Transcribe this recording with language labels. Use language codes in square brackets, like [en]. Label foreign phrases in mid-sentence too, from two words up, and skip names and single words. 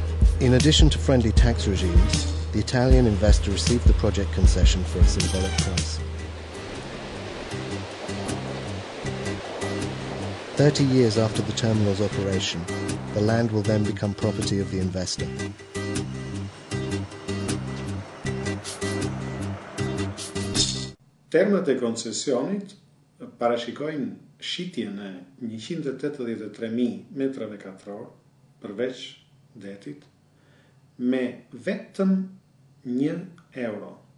[en] In addition to friendly tax regimes, the Italian investor received the project concession for a symbolic price. 30 years after the terminal's operation, the land will then become property of the investor. [sq] Termat e koncesionit parashikojnë shitjen e 183.000 metrave katror përveç detit me vetëm €1.